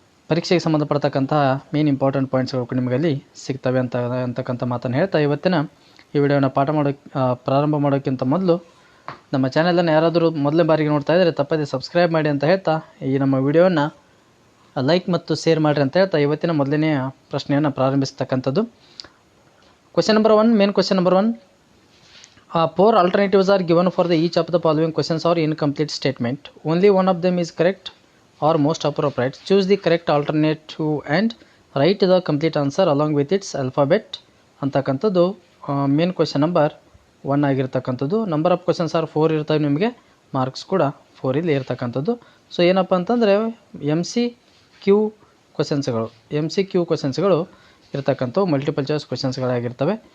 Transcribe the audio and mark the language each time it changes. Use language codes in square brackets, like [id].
[kn] ಪರೀಕ್ಷೆಗೆ ಸಂಬಂಧಪಡ್ತಕ್ಕಂತಹ main important ಪಾಯಿಂಟ್ಸ್ಗಳು ನಿಮಗಲ್ಲಿ ಸಿಗ್ತವೆ ಅಂತಕ್ಕಂಥ ಮಾತನ್ನು ಹೇಳ್ತಾ ಇವತ್ತಿನ ಈ ವಿಡಿಯೋನ ಪ್ರಾರಂಭ ಮಾಡೋಕ್ಕಿಂತ ಮೊದಲು ನಮ್ಮ ಚಾನೆಲನ್ನು ಯಾರಾದರೂ ಮೊದಲನೇ ಬಾರಿಗೆ ನೋಡ್ತಾ ಇದ್ದರೆ ತಪ್ಪದೇ ಸಬ್ಸ್ಕ್ರೈಬ್ ಮಾಡಿ ಅಂತ ಹೇಳ್ತಾ ಈ ನಮ್ಮ ವಿಡಿಯೋನ ಲೈಕ್ ಮತ್ತು ಶೇರ್ ಮಾಡಿರಿ ಅಂತ ಹೇಳ್ತಾ ಇವತ್ತಿನ ಮೊದಲನೆಯ ಪ್ರಶ್ನೆಯನ್ನು ಪ್ರಾರಂಭಿಸ್ತಕ್ಕಂಥದ್ದು. [en] Question number 1, main question number 1. 4 alternatives are given for the each of the following questions or incomplete statement. Only one of them is correct or most appropriate. Choose the correct alternative and write the complete answer along with its alphabet. [kn] ಅಂತಕ್ಕಂಥದ್ದು main question number 1 ಆಗಿರ್ತಕ್ಕಂಥದ್ದು. [en] number of questions are 4 [kn] ಇರ್ತವೆ, ನಿಮಗೆ marks ಕೂಡ 4 ಇಲ್ಲಿ ಇರ್ತಕ್ಕಂಥದ್ದು. So ಏನಪ್ಪ ಅಂತಂದರೆ MCQ ಕ್ವೆಶನ್ಸ್ಗಳು ಇರ್ತಕ್ಕಂಥವು multiple choice ಕ್ವೆಶನ್ಸ್ಗಳಾಗಿರ್ತವೆ.